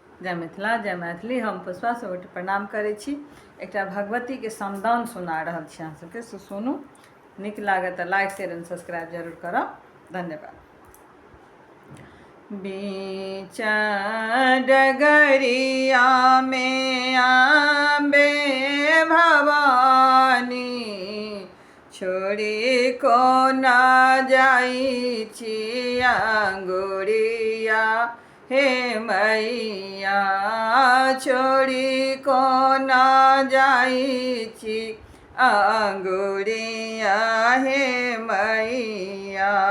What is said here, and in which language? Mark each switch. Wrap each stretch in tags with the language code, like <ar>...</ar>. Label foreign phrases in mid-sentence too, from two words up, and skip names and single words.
<mai>जय मिथिला जय मैथिली। हम पुष्पा सबके प्रणाम करै छी। एकटा भगवती के समदान सुना रहल छी अहाँ सबके, से सुनू। नीक लागत तऽ</mai> <en>like share and subscribe</en> <mai>जरूर करब। धन्यवाद। बीच डगरिया में आंबे भवानी, छोड़ी को ना जाई छी अंगुरिया हे मैया, छोड़ी को ना जाई छी अंगुरिया हे मैया,</mai>